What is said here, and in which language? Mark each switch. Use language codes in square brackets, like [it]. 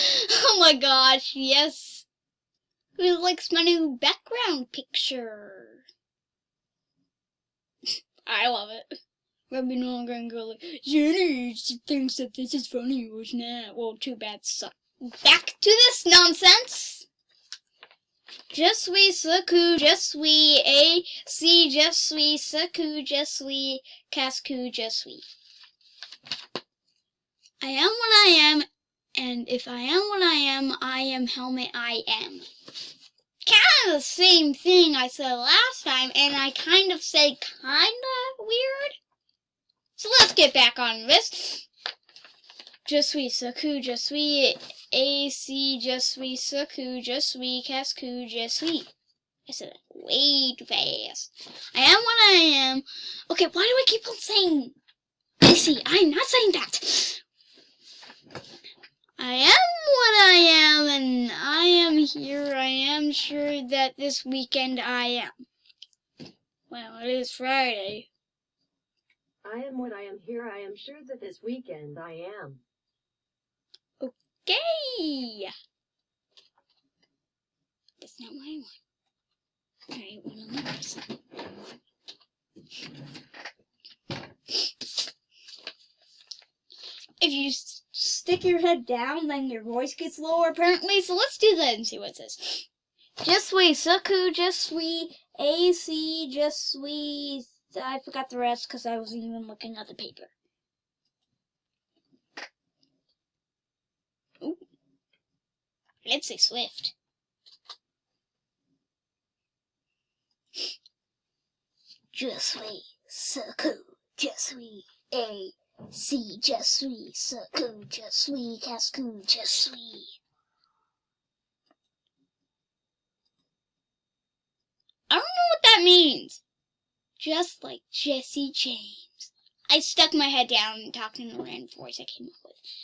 [en] Oh my gosh, yes. Who likes my new background picture? I love it. Maybe no longer gonna go like, Jenny thinks that this is funny, or not. Well, too bad, suck. Back to this nonsense. [fr] Je suis ce que je suis, et si je suis ce que je suis, qu'est-ce que je suis? [en] I am what I am, and if I am what I am helmet, I am. Kind of the same thing I said last time, and I kind of said kind of weird. So let's get back on this. [fr] Je suis ce que je suis, et si je suis ce que je suis, qu'est-ce que je suis? [en] I said it way too fast. I am what I am. Okay, why do I keep on saying I see? I'm not saying that. I am what I am, and I am here. I am sure that this weekend I am. Well, it is Friday. I am what I am here. I am sure that this weekend I am. Okay. That's not what I want. Alright, what am I missing? If you stick your head down, then your voice gets lower, apparently. So let's do that and see what it says. [fr] Je suis ce que je suis, et si je suis... [en] I forgot the rest because I wasn't even looking at the paper. Ooh. Let's say Swift. [fr] Je suis ce que je suis, et si je suis ce que je suis, qu'est-ce que je suis? [en] I don't know what that means. Just like Jesse James. I stuck my head down and talked in the random voice I came up with.